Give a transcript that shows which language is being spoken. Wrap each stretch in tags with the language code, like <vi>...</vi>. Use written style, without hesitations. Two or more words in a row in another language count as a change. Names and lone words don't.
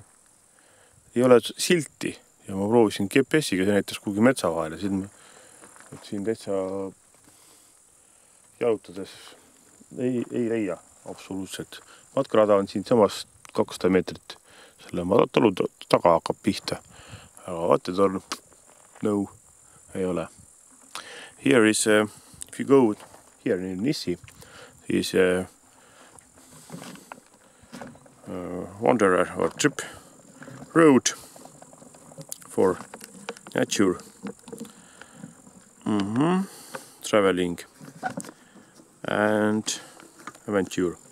<et>Ei ole silti ja ma proovisin GPS-iga, see näitas kuhugi metsa vahele, siin täitsa jalutades ei leia absoluutselt. Matkarada on siin samas 200 meetrit, selle talu taga hakkab pihta, aga vaatetorn, no, ei ole.</et> <en>Here is, if you go here in Nissi, is a wanderer or trip road for nature, traveling and adventure.</en>